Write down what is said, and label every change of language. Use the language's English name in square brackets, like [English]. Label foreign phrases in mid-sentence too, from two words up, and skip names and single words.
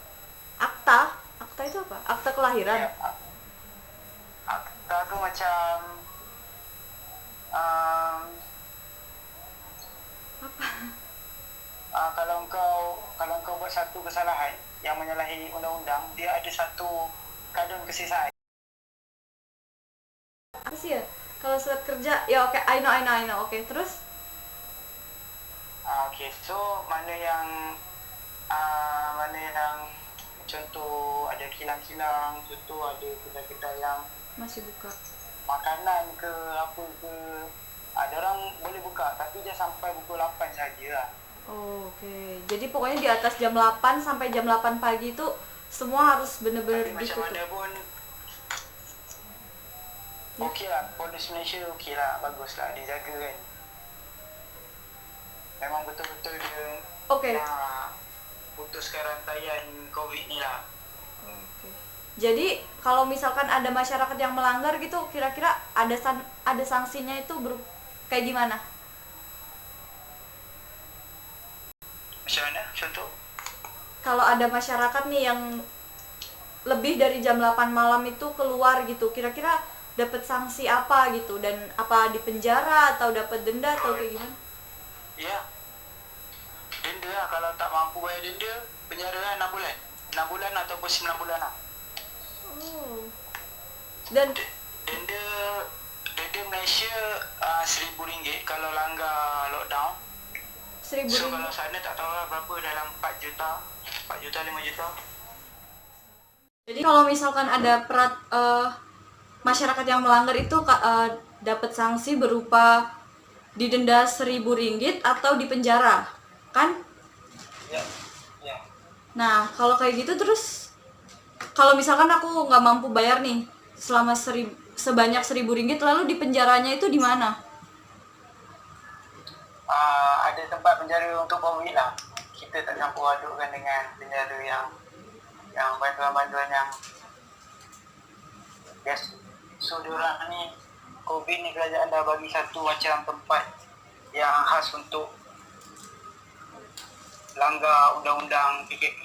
[Indonesian] Akta? Akta itu apa? Akta kelahiran? [Malay] Ya, akta tu macam kalau kau buat satu kesalahan yang menyalahi undang-undang, dia ada satu kadun kesisaan. [Indonesian] Apa sih ya? Kalau surat kerja, ya oke, [English] I know. [Indonesian] Oke, terus? [Malay] Okey, so mana yang contoh ada kilang-kilang, contoh ada kedai-kedai yang [Indonesian] Masih buka. [Malay] makanan ke apa ke, ada orang boleh buka tapi dia sampai pukul 8 saja lah. [Indonesian] Oh, oke. Jadi pokoknya di atas jam 8 sampai jam 8 pagi itu semua harus bener-bener [Malay] Tapi macam [Indonesian] ditutup. [Malay] mana pun okey lah, polis Malaysia okey lah, bagus lah, dijaga kan. Memang betul-betul dia putuskan rantaian COVID ni lah. [Indonesian] Oke. Jadi kalau misalkan ada masyarakat yang melanggar gitu, kira-kira ada sanksinya itu kayak gimana? [Malay] Macam mana? Contoh? [Indonesian] Kalau ada masyarakat nih yang lebih dari jam 8 malam itu keluar gitu, kira-kira dapat sanksi apa gitu, dan apa di penjara atau dapat denda atau kayak gimana? [Malay] Ya. Denda lah, kalau tak mampu bayar denda, penjara lah 6 bulan. 6 bulan ataupun 9 bulan lah. [Indonesian] Oh. Dan [Malay] Denda Malaysia RM1,000 kalau langgar lockdown. [Indonesian] 1.000 [Malay] So kalau sana tak tahu lah berapa, dalam 4 juta, 5 juta. [Indonesian] Jadi kalau misalkan ada masyarakat yang melanggar itu dapat sanksi berupa didenda RM1.000 atau dipenjara, kan? [Malay] Ya. [Indonesian] Nah, kalau kayak gitu terus, kalau misalkan aku nggak mampu bayar nih selama sebanyak RM1.000, lalu dipenjaranya itu di mana? [Malay] Ada tempat penjara untuk COVID lah. Kita tak campur adukkan dengan penjara yang bantuan-bantuan yang Yes. So diorang ni COVID ni kerajaan dah bagi satu macam tempat yang khas untuk langgar undang-undang PKP.